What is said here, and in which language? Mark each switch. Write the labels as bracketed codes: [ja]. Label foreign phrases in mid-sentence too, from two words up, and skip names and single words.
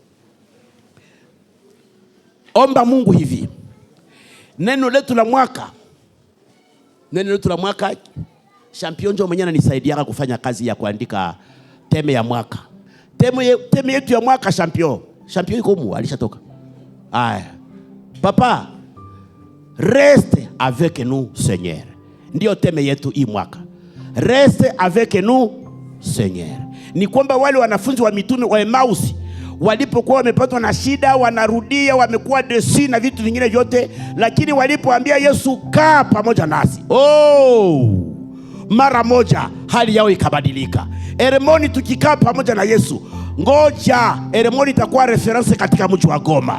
[sw] Omba Mungu hivi. Neno letu la mwaka, Champion Njo mwenyewe ananisaidia kufanya kazi ya kuandika teme ya mwaka. Teme yetu ya mwaka Champion yuko humu, alishatoka. Aya. [fr] Papa, reste avec nous Seigneur. [sw] Ndio teme yetu hii mwaka. [fr] Reste avec nous Seigneur. [sw] Ni kwamba wale wanafunzi wa mitume wa Emmaus walipokuwa wamepatwa na shida, wanarudia, wamekuwa desi na vitu vingine vyote, lakini walipoambia Yesu kaa pamoja nasi, mara moja hali yao ikabadilika. Eremoni tukikaa pamoja na Yesu, ngoja Eremoni itakuwa reference katika mji wa Goma.